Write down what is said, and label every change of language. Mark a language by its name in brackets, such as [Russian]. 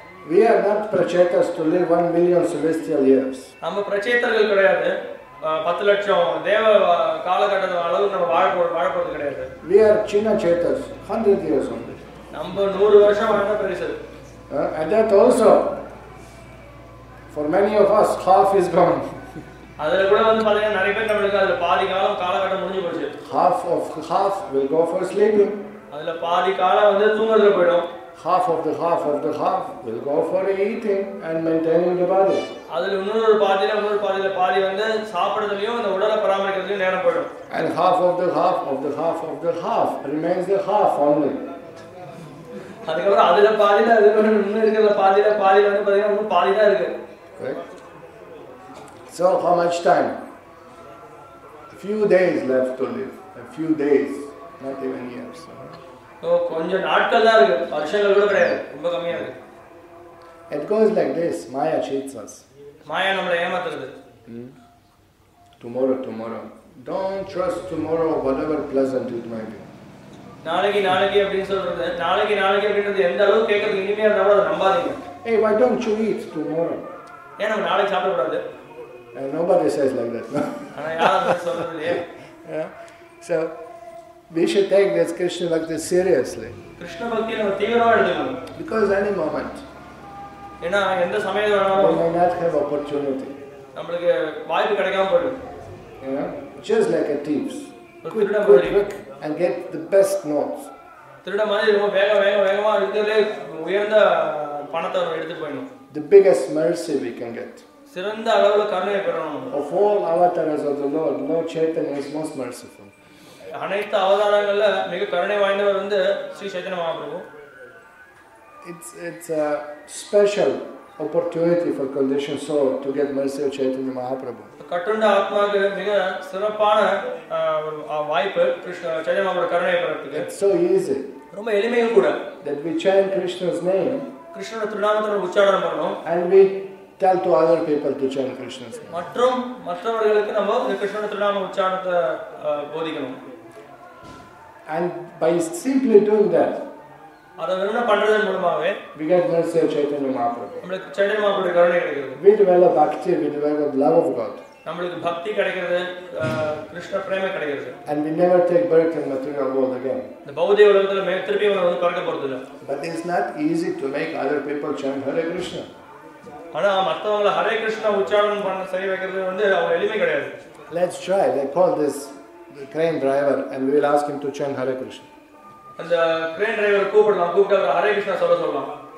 [English] We are not prachetas to live 1 million celestial years. [Tamil] நம்ம பிரச்சேதர்கள் கிடையாது. 10 லட்சம் தேவ காலகட்டத்து அளவு நம்ம வாழ போறது கிடையாது. [English] We are China Chetas, 100 years only. [Tamil] நம்ம 100 வருஷம் வாழ்ந்தா பெருசு. [English] And that also, for many of us, half is gone. [Tamil] அதுல கூட வந்து பாத்தீங்கன்னா நிறைய பேர் நம்மளுக்கு அதுல பாதி காலகட்டம் முடிஞ்சு போச்சு. [English] Half will go for sleeping. [Tamil] அதுல பாதி காலம் வந்து தூங்குறதுல போய்டும். [English] Half of the half will go for eating and maintaining the body. [Tamil] அதுல இன்னொரு பாதியில பாதி வந்து சாப்பிடுறதுலயும் அந்த உடலை பராமரிக்கிறதுலயும் நேரம் போய்டும். [English] And half of the half remains the half only. [Tamil] அதுக்கப்புறம் அதுல பாதியில இன்னும் இருக்கிற பாதியில வந்து பாத்தீங்கன்னா இன்னும் பாதி தான் இருக்கு. [English] Right? So how much time? A few days left to live. A few days, not even years. [Tamil] கொஞ்சம் நாட்கள் தான் இருக்கு, வருஷங்கள் கூட கிடையாது, ரொம்ப கம்மியா இருக்கு. [English] It goes like this. Maya cheats us. [Tamil] மாயா நம்மளை ஏமாத்துறது. [English] Tomorrow. Don't trust tomorrow, whatever pleasant it might be. [Tamil] நாளைக்கு அப்படின்னு சொல்றது, நாளைக்கு அப்படின்றது எந்த அளவுக்கு கேட்கறதுக்கு இனிமையா இருந்தாலும் அதை நம்பாதீங்க. [English] Hey, why don't you eat tomorrow? [Tamil] ஏன் நம்ம நாளைக்கு சாப்பிட கூடாது? [English] Nobody says like that, no? [Tamil] ஆனா யாரும் சொல்றது இல்லையே. [English] Yeah. So we should take this Krishna Bhakti seriously. [Tamil] Krishna பக்தியை நம்ம தீவிரமா எடுத்துக்கணும். [English] Because any moment, [Tamil] ஏன்னா எந்த சமயத்துல வேணாலும் [English] we may not have opportunity. [Tamil] நம்மளுக்கு வாய்ப்பு கிடைக்காம போயிடும். [English] You know, just like a thief. Quick and get the best notes. [Tamil] திருட மாதிரி ரொம்ப வேகமா இருக்கிறதுலே உயர்ந்த பணத்தை எடுத்து போயிடும். [English] The biggest mercy we can get. [Tamil] சிறந்த அளவுல கருணை பெறணும். [English] Of all avatars of the Lord, Lord Chaitanya is most merciful. [Tamil] அனைத்து அவதாரங்கள்ல மிக கருணை வாய்ந்தவர் வந்து Sri Chaitanya Mahaprabhu. [English] It's a special opportunity for conditioned soul to get mercy of Chaitanya Mahaprabhu. [Tamil] கட்டுண்ட ஆத்மாவுக்கு மிக சிறப்பான வாய்ப்பு சைத்தன்ய மகாபிரபு கருணை பெறத்துக்கு. [English] It's so easy. [Tamil] ரொம்ப எளிமையும் கூட. [English] That we chant Krishna's name. [Tamil] கிருஷ்ணனுடைய திருநாமத்தை உச்சாரணம் பண்ணணும். [English] And we tell to other people to chant Krishna's name. [Tamil] மற்றும் மற்றவர்களுக்கு நம்ம இந்த கிருஷ்ணனுடைய திருநாம உச்சாரணத்தை போதிக்கணும். [English] And by simply doing that, [Tamil] அத வெறுமனே பண்றதன் மூலமாவே [English] we get mercy of Chaitanya Mahaprabhu. [Tamil] நமக்கு சைத்தன்ய மகாபிரபுடைய கருணை கிடைக்கிறது. [English] We develop bhakti, we develop love of God. [Tamil] நமக்கு பக்தி கிடைக்கிறது, கிருஷ்ண பிரேம கிடைக்கிறது. [English] And we never take birth in material world again. [Tamil] இந்த பௌதிக உலகத்துல திருப்பி வந்து பிறக்க போறது இல்ல. [English] But it's not easy to make other people chant Hare Krishna. [Tamil] ஆனா மத்தவங்கள ஹரே கிருஷ்ணா உச்சாரணம் பண்ண செய்ய வைக்கிறது வந்து அவ்வளவு எளிமை கிடையாது. [English] Let's try. Let's call this the crane driver and we will ask him to chant Hare Krishna. [Tamil] அந்த crane driver கூப்பிடலாம், கூப்பிட்டு ஹரே கிருஷ்ணா சொல்லலாம்.